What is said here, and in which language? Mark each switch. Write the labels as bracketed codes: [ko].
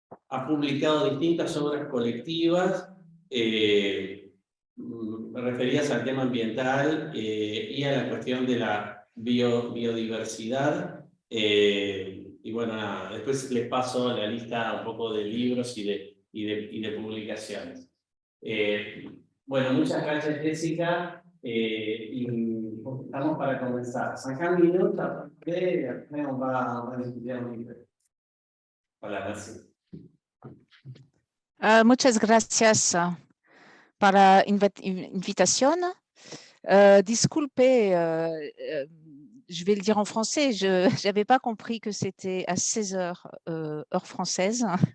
[es] Ha publicado distintas obras colectivas referidas al tema ambiental y a la cuestión de la biodiversidad. Y bueno, nada, después les paso la lista un poco de libros y de publicaciones. Bueno, muchas gracias, Jessica. Y estamos para comenzar. 5 minutos, [fr] après on va discutir un petit peu. Voilà, merci. [es] Muchas gracias para la invitación. [fr] Disculpe, je vais le dire en français, je n'avais pas compris que c'était à 16 heures, heure française.